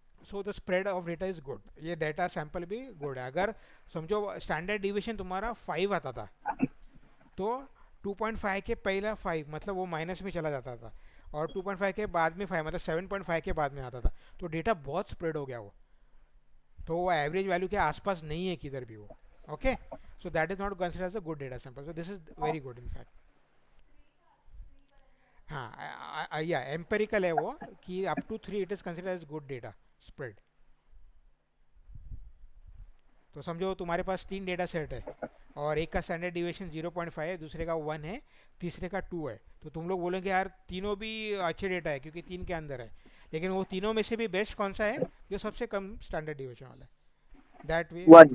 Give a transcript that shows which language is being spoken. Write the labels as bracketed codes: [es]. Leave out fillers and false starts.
[en] so the spread of data is good, [hi] ये data sample भी good है। अगर समझो स्टैंडर्ड डिविएशन तुम्हारा 5 आता था तो 2.5 के पहला 5 मतलब वो माइनस में चला जाता था, और 2.5 के बाद में 5 मतलब 7.5 के बाद में आता था, तो डेटा बहुत स्प्रेड हो गया वो। तो वो एवरेज वैल्यू के आसपास नहीं है किधर भी वो। [en] Okay, so that is not considered as a good data sample, so this is very good in fact. हाँ, या empirical है वो कि up to 3 it is consider as good data spread. [hi] तो समझो तुम्हारे पास 3 डेटा सेट है और एक का स्टैंडर्ड डिविएशन 0.5 है, दूसरे का 1 है, तीसरे का 2 है, तो तुम लोग बोलेंगे यार तीनों भी अच्छे डेटा है क्योंकि 3 के अंदर है, लेकिन वो तीनों में से भी बेस्ट कौन सा है जो सबसे कम स्टैंडर्ड डिविएशन वाला है, [en] that way you have to